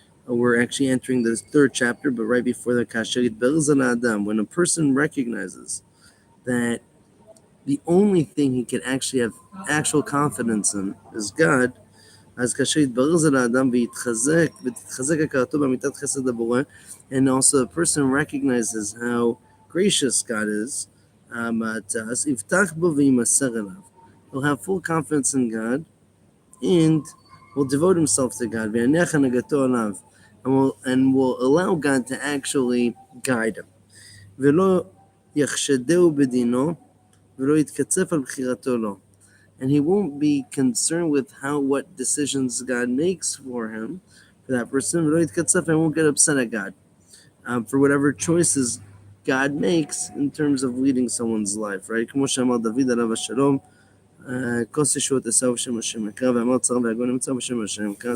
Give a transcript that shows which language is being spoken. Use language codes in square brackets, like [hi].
[en] We're actually entering the 3rd chapter, but right before the Kasherit Berzan Adam, when a person recognizes that the only thing he can actually have actual confidence in is God, [he] אז כאשר יתברר זה לאדם ותתחזק הכרתו באמיתת חסד הבורא, [en] and also a person recognizes how gracious God is to us, [he] יבטח בו וימסר אליו. [en] He'll have full confidence in God and will devote himself to God, [he] ויניח הנהגתו עליו, [en] and will allow God to actually guide him. [he] ולא יחשדהו בדינו ולא יתקצף על בחירתו לו. [en] And he won't be concerned with what decisions God makes for him, for that person, and won't get upset at God for whatever choices God makes in terms of leading someone's life, right? [he] כמו שאמר דוד עליו השלום, כוס ישועות עשו בשם השם יקרא, ואמר צר ויגון נמצא בשם השם יקרא.